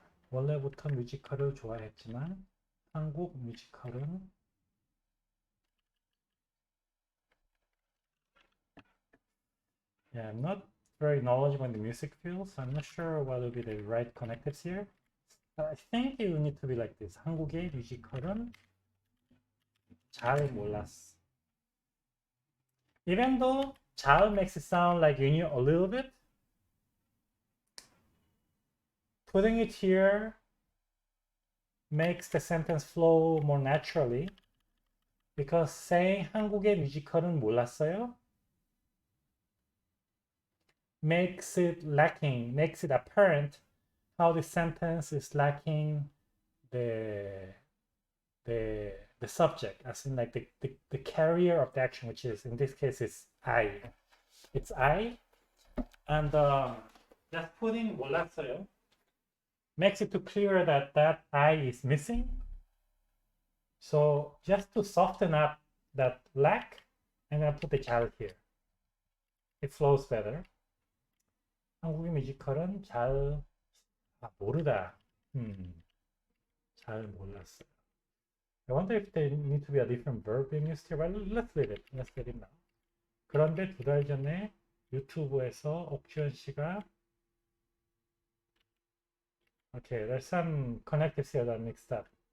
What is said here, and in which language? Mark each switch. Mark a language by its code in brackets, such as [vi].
[ko] 원래부터 뮤지컬을 좋아했지만 한국 뮤지컬은 [en] I'm not very knowledgeable in the music field, so I'm not sure what will be the right connectives here. But I think it will need to be like this. [ko] 한국의 뮤지컬은 잘 몰랐어. [en] Even though 잘 makes it sound like you knew a little bit, putting it here makes the sentence flow more naturally because saying [ko] 한국의 뮤지컬은 몰랐어요 [en] makes it apparent how the sentence is lacking the subject, as in like the carrier of the action, which is in this case is I. It's I, and just putting 몰랐어요 makes it too clear that I is missing. So just to soften up that lack, I'm gonna put the 잘 here. It flows better. [ko] 한국의 뮤지컬은 모르다. 잘 몰랐어요. [en] I wonder if there need to be a different verb being used here. Well, let's leave it. Let's leave it now. [ko] 그런데 2달 전에 유튜브에서 옥주현 씨가 [en] Okay, there's some connectives here that mixed up.